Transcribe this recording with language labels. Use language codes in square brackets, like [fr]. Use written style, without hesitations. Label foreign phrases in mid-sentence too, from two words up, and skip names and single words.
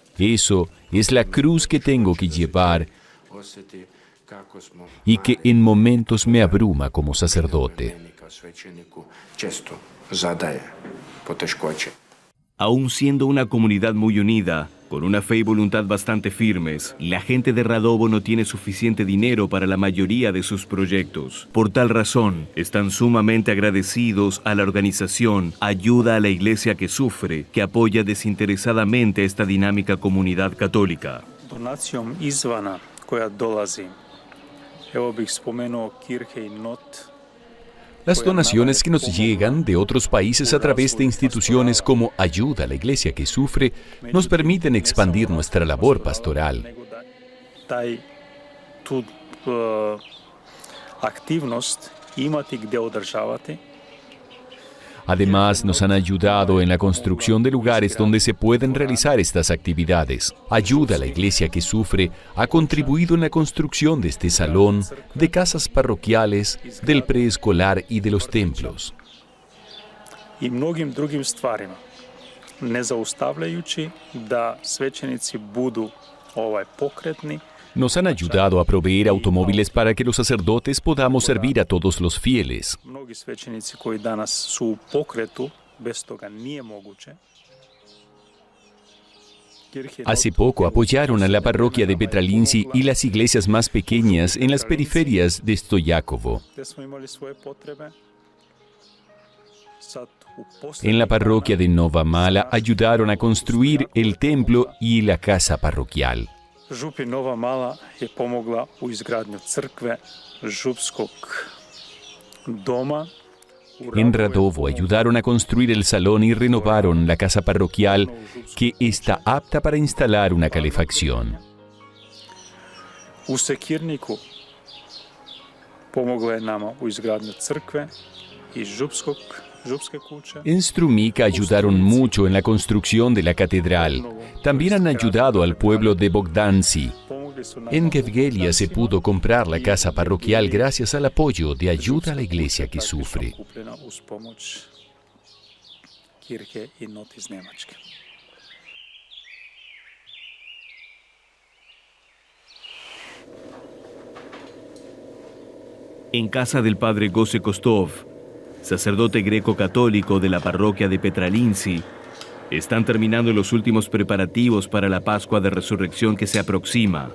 [es] Eso es la cruz que tengo que llevar [hr] Osjeti kako smo [es] y que en momentos me abruma como sacerdote. [hr] meni kao svećeniku često zadaje poteškoće. [es] Aún siendo una comunidad muy unida, con una fe y voluntad bastante firmes, la gente de Radovo no tiene suficiente dinero para la mayoría de sus proyectos. Por tal razón, están sumamente agradecidos a la organización Ayuda a la Iglesia que Sufre, que apoya desinteresadamente esta dinámica comunidad católica. [hr] Donacijom izvana koja dolazi, evo bih spomenuo Kirche i Not. [es] Las donaciones que nos llegan de otros países a través de instituciones como Ayuda a la Iglesia que Sufre nos permiten expandir nuestra labor pastoral. [hr] Tu aktivnost imati gdje održavati. [es] Además, nos han ayudado en la construcción de lugares donde se pueden realizar estas actividades. Ayuda a la Iglesia que Sufre ha contribuido en la construcción de este salón, de casas parroquiales, del preescolar y de los templos. [hr] I mnogim drugim stvarima, ne zaustavljajući da svećenici budu pokretni. [es] Nos han ayudado a proveer automóviles para que los sacerdotes podamos servir a todos los fieles. [hr] Mnogi svećenici koji danas su u pokretu, bez toga nije moguće. [es] Hace poco apoyaron a la parroquia de Petralinci y las iglesias más pequeñas en las periferias de Stojakovo. [hr] Gde smo imali svoje potrebe. Sad u [es] En la parroquia de Nova Mala ayudaron a construir el templo y la casa parroquial. [hr] Župi Nova Mala je pomogla u izgradnju crkve, župskog doma. [es] En Radovo ayudaron a construir el salón y renovaron la casa parroquial que está apta para instalar una calefacción. [hr] U Sekirniku pomogla je nama u izgradnju crkve I župske kuće. [es] En Strumica ayudaron mucho en la construcción de la catedral. También han ayudado al pueblo de Bogdanci. En Gevgelia se pudo comprar la casa parroquial gracias al apoyo de Ayuda a la Iglesia que Sufre. [hr] Kupljena uz pomoć Kirche i Not iz Njemačke. [es] En casa del padre Gose Kostov, sacerdote greco-católico de la parroquia de Petralinci, están terminando los últimos preparativos para la Pascua de Resurrección que se aproxima.